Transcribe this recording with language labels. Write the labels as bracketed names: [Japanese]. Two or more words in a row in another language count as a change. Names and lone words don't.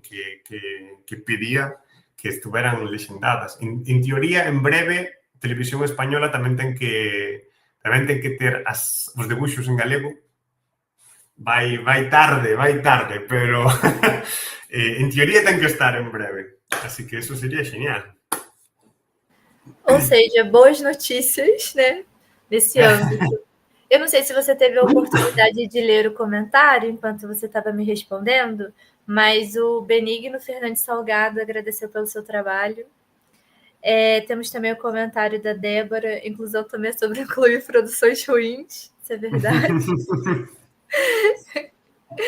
[Galician] Que pedía que estuveran lexendadas. En teoría, en breve, Televisión Española tamén ten que ter os debuxos en galego. Vai tarde, pero en teoría ten que estar en breve. Así que eso sería genial. [Portuguese] Ou seja, boas notícias, né, nesse âmbito. Eu não sei se você teve a oportunidade de ler o comentário enquanto você estava me respondendo, mas o Benigno Fernandes Salgado agradeceu pelo seu trabalho. Temos também o comentário da Débora, inclusão também sobre incluir produções ruins, isso é verdade.